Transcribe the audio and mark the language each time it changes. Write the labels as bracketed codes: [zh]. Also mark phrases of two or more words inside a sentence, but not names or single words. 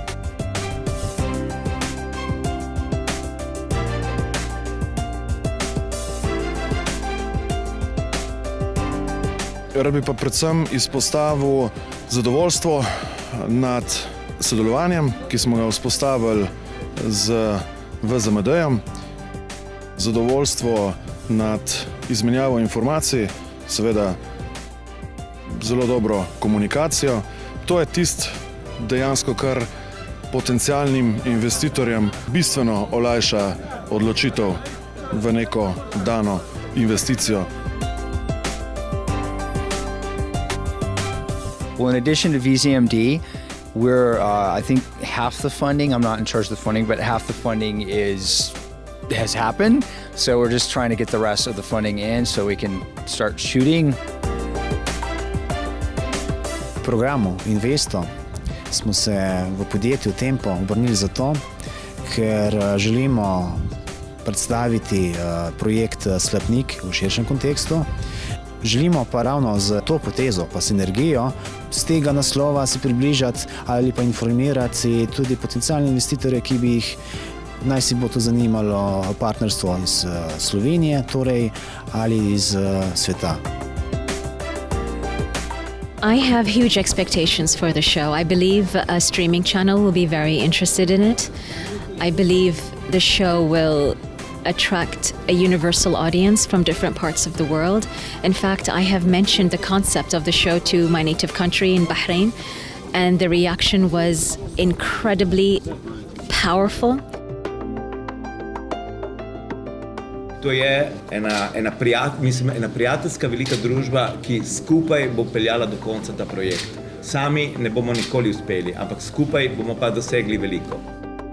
[sl] Rad bi pa predvsem izpostavil zadovoljstvo nad sodelovanjem, ki smo ga vzpostavili z VZMD-jem, zadovoljstvo nad izmenjavo informacij, seveda zelo dobro komunikacijo. To je tisto dejansko, kar potencialnim investitorjem bistveno olajša odločitev v neko dano investicijo. [en] Well, in addition to VZMD, we're, I think half the funding, I'm not in charge of the funding, but half the funding has happened. So we're just trying to get the rest of the funding in so we can start shooting. [sl] V programu Investo smo se v podjetju Tempo obrnili zato, ker želimo predstaviti projekt Slepnik v širšem kontekstu. Želimo pa ravno z to potezo, pa sinergijo, z tega naslova se približati ali pa informirati tudi potencialne investitorje, ki bi jih naj si bo to zanimalo partnerstvo iz Slovenije, torej ali iz sveta. [en] I have huge expectations for the show. I believe a streaming channel will be very interested in it. I believe the show will attract a universal audience from different parts of the world. In fact, I have mentioned the concept of the show to my native country in Bahrain, and the reaction was incredibly powerful. [sl] To je ena prijateljska velika družba, ki skupaj bo peljala do konca ta projekt. Sami ne bomo nikoli uspeli, ampak skupaj bomo pa dosegli veliko.